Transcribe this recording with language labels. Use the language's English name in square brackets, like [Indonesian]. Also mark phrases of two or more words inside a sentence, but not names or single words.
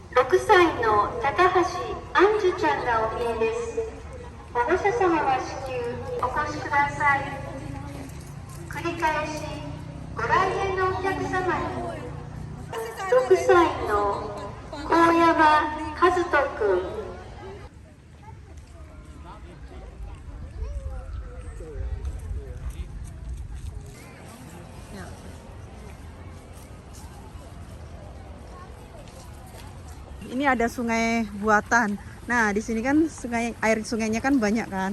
[Japanese] 6 歳の高橋杏樹ちゃんがお見えです。保護者様は至急お越しください。繰り返しご来園のお客様に6歳の高山和人くん、 [Indonesian] ini ada sungai buatan. Nah, di sini kan air sungainya kan banyak kan.